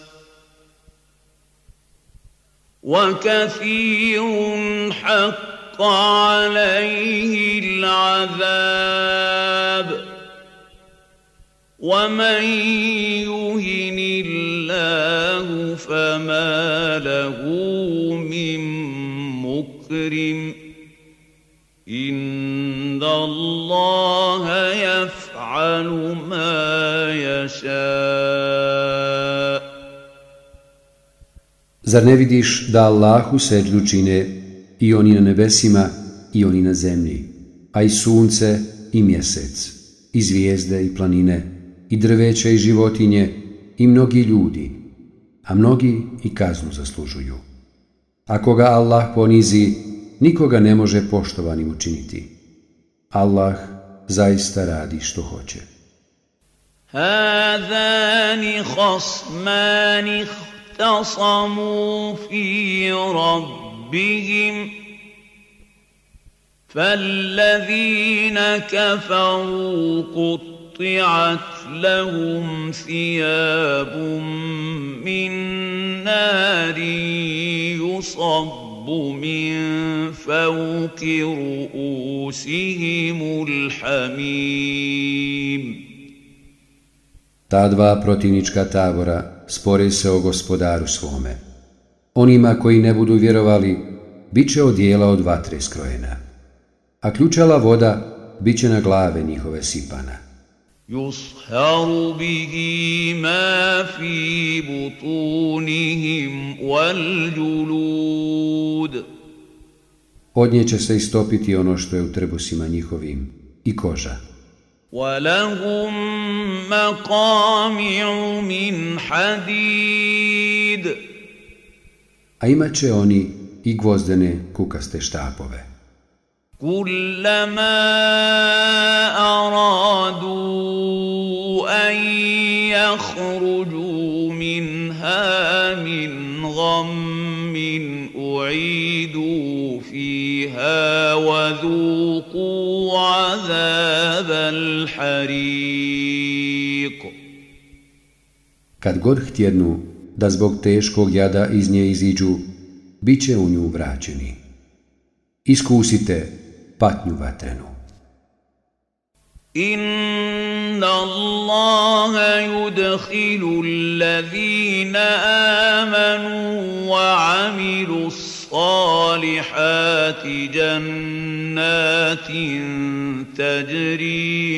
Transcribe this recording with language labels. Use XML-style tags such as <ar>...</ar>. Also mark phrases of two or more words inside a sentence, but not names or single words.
<ar>حق عليه العذاب ومن يهن الله فما له من مكرم إن الله يفعل ما يشاء.</ar> <bs>Zar ne vidiš da Allahu seđdu čine i oni na nebesima i oni na zemlji, a i sunce i mjesec, i zvijezde i planine, i drveće i životinje, i mnogi ljudi, a mnogi i kaznu zaslužuju. Ako ga Allah ponizi, nikoga ne može poštovanim učiniti. Allah zaista radi što hoće.</bs> <ar>هذان خصمان اختصموا في ربهم فالذين كفروا قطعت لهم ثياب من نار يصب من فوق رؤوسهم الحميم.</ar> <bs>Ta dva protivnička tabora spore se o gospodaru svome. Onima koji ne budu vjerovali, bit će odijela od vatre skrojena, a ključala voda bit će na glave njihove sipana.</bs> <ar>يصهر به ما في بطونهم والجلود.</ar> <bs>Od nje će se istopiti ono što je u trbusima njihovim i koža.</bs> <ar>وَلَهُمْ مَقَامِعُ مِنْ حَدِيدٍ.</ar> <bs>A imat će oni i gvozdene kukaste štapove.</bs> <ar>كُلَّمَا أَرَادُوا أَنْ يَخْرُجُوا مِنْهَا مِنْ غَمٍّ أُعِيدُوا فِيهَا وَذُوقُوا عَذَابَ الْحَرِيقِ.</ar> <bs>Kad god htjednu da zbog teškog jada iz nje iziđu, bit će u nju vraćeni. Iskusite patnju vatrenu.</bs> <ar>إِنَّ اللَّهَ يُدْخِلُ الَّذِينَ آمَنُوا وَعَمِلُوا الصَّالِحَاتِ جَنَّاتٍ تَجْرِي</ar>